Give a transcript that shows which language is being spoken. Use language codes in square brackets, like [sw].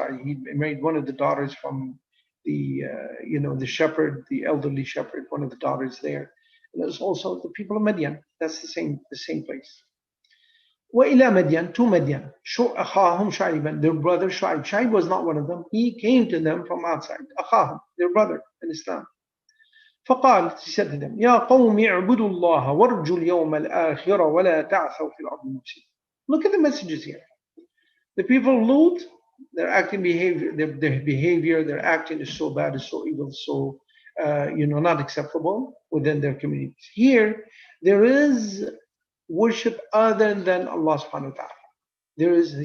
[en] He married one of the daughters from the shepherd, the elderly shepherd, one of the daughters there. And there's also the people of Madian. That's the same place. وَإِلَى مَدْيَنَ, to Madian, أَخَاهُمْ شُعَيْبًا, their brother Shu'aib. Shu'aib was not one of them. He came to them from outside. أَخَاهُمْ, their brother in Islam. [ar] فقال, he said to them, يَا قَوْمِ اعْبُدُوا اللَّهَ وَارْجُوا الْيَوْمَ الْآخِرَ وَلَا تَعْثَوْا فِي الْأَرْضِ مُفْسِدِينَ. [en] Look at the messages here. The people of Lut, their behavior, their acting is so bad, is so evil, so not acceptable within their communities. Here, there is worship other than Allah subhanahu wa ta'ala.